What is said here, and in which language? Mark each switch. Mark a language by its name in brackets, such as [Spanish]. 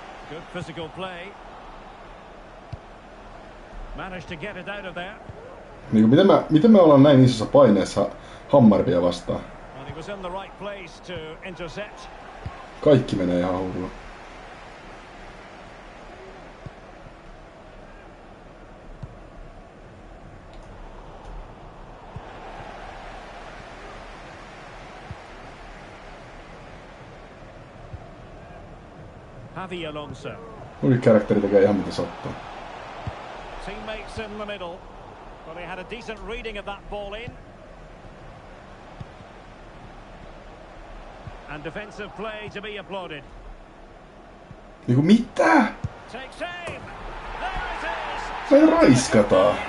[English] Good physical play. Managed to get it out of there. [Finnish] Niin miten me ollaan näin isossa paineessa Hammarbia vastaan? [English] And he was in the right place to intercept. [Finnish] Kaikki menee ihan hullu. [English] Javi Alonso. [Finnish] Mun karakteri tekee ihan mitä sattuu. [English] Teammates in the middle. Well, he had a decent reading of that ball in. And defensive play to be applauded. [Finnish] Niinku mitä? [English] Takes aim. There it is. [Finnish] Me raiskataan.